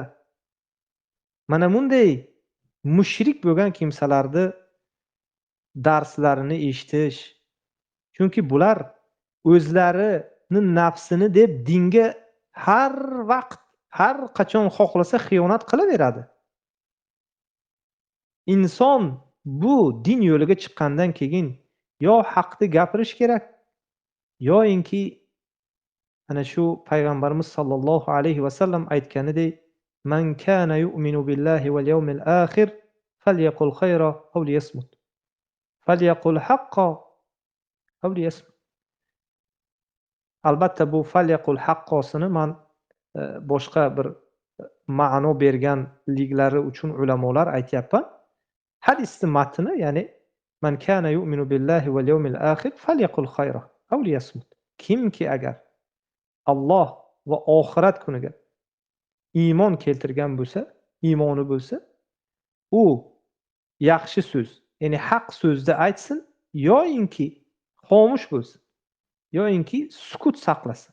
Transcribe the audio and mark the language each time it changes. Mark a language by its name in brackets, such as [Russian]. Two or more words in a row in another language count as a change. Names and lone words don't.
[Uzbek] Mana bunday mushrik bo'lgan kimsalarni darslarini eshitish, chunki bular o'zlarini nafsini deb dinga har vaqt, har qachon xohlasa xiyonat qilaveradi. Inson bu din yo'liga chiqqandan keyin yo haqni gapirish kerak, yoinki ana shu payg'ambarimiz [Arabic] صلى الله عليه وسلم [Uzbek] aytganidek, [Arabic] من كان يؤمن بالله واليوم الآخر فليقل خيرا أو ليصمت. فليقل حقا أو ليصمت. [Uzbek] Albatta bu falyaqul haqqosini men boshqa bir ma'no berganliklari uchun ulamolar aytyapman. Hadisning matni, ya'ni [Arabic] من كان يؤمن بالله واليوم الآخر فليقل خيرا أو ليصمت. [Uzbek] Kimki agar Alloh va oxirat kuniga iymon keltirgan bo'lsa, iymoni bo'lsa, u yaxshi so'z, ya'ni haq so'zni aytsin, yoinki xomush bo'lsin, yoinki sukut saqlasin.